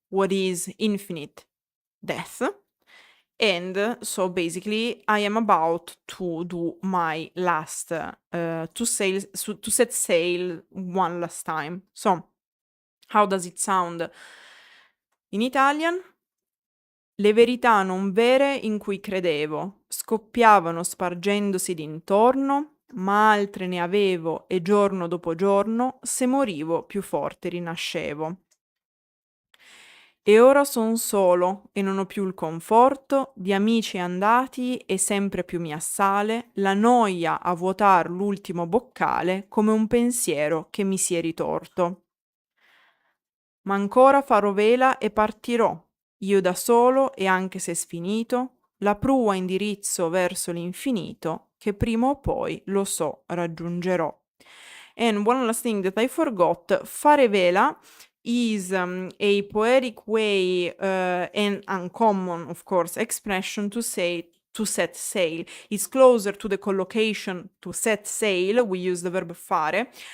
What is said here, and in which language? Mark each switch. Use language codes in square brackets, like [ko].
[en] What is infinite? Death. And so basically I am about to do my last to set sail one last time. So how does it sound in Italian? [it] Le verità non vere in cui credevo scoppiavano spargendosi d'intorno, ma altre ne avevo e giorno dopo giorno, se morivo più forte rinascevo. E ora son solo e non ho più il conforto di amici andati e sempre più mi assale la noia a vuotar l'ultimo boccale come un pensiero che mi si è ritorto. Ma ancora farò vela e partirò, io da solo e anche se sfinito, la prua indirizzo verso l'infinito che prima o poi, lo so, raggiungerò. [en] And one last thing that I forgot, fare vela is a poetic way and uncommon, of course, expression to say to set sail. It's closer to the collocation to set sail, we use the verb fare.